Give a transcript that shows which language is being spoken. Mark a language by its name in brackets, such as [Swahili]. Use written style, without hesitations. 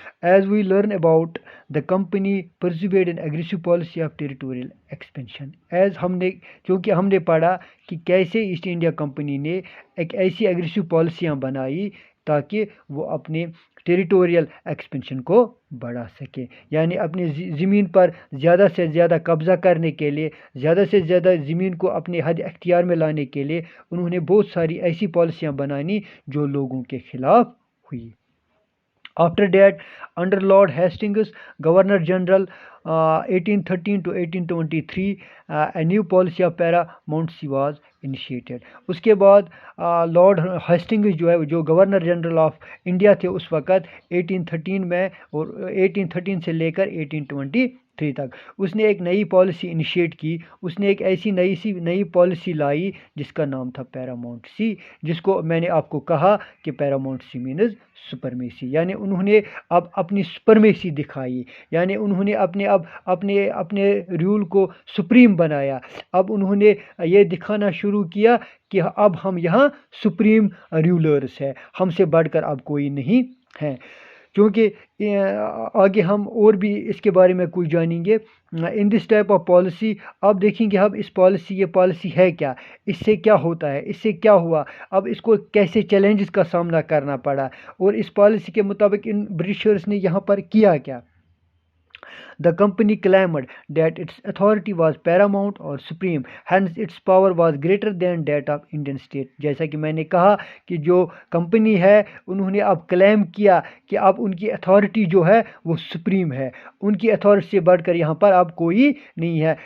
[English] As we learn about the company pursued an aggressive policy of territorial expansion. [Urdu] کیونکہ ہم نے پڑھا کہ کیسے ایسٹ انڈیا کمپنی نے ایک ایسی اگریسو پالیسیاں بنائی تاکہ وہ اپنے ٹیریٹوریل ایکسپینشن کو بڑھا سکے، یعنی اپنی زمین پر زیادہ سے زیادہ قبضہ کرنے کے لیے، زیادہ سے زیادہ زمین کو اپنے حد اختیار میں لانے کے لیے انہوں نے بہت ساری ایسی پالیسیاں بنانی جو لوگوں کے خلاف ہوئی. [English] After that, under Lord Hastings, Governor General 1813 to 1823, a new policy of paramountcy was initiated. [Urdu] اس کے بعد لارڈ ہیسٹنگز جو ہے، جو گورنر جنرل آف انڈیا تھے اس وقت 1813 میں، اور 1813 سے لے کر 1823 تک اس نے ایک نئی پالیسی انیشیٹ کی. اس نے ایک ایسی نئی پالیسی لائی جس کا نام تھا پیراماؤنٹسی، جس کو میں نے آپ کو کہا کہ پیراماؤنٹسی مینز سپرمیسی، یعنی انہوں نے اب اپنی سپرمیسی دکھائی، یعنی انہوں نے اپنے رول کو سپریم بنایا. اب انہوں نے یہ دکھانا شروع کیا کہ اب ہم یہاں سپریم رولرز ہیں، ہم سے بڑھ کر اب کوئی نہیں ہے. کیونکہ آگے ہم اور بھی اس کے بارے میں کچھ جانیں گے. ان دس ٹائپ آف پالیسی اب دیکھیں گے ہم یہ پالیسی ہے کیا، اس سے کیا ہوتا ہے، اس سے کیا ہوا، اب اس کو کیسے چیلنجز کا سامنا کرنا پڑا، اور اس پالیسی کے مطابق ان برٹشرز نے یہاں پر کیا کیا. [English] The company claimed that its authority was paramount or supreme, hence its power was greater than that of Indian state. [Urdu] جیسا کہ میں نے کہا کہ جو کمپنی ہے انہوں نے اب کلیم کیا کہ اب ان کی اتھارٹی جو ہے وہ سپریم ہے، ان کی اتھارٹی سے بڑھ کر یہاں پر اب کوئی نہیں ہے.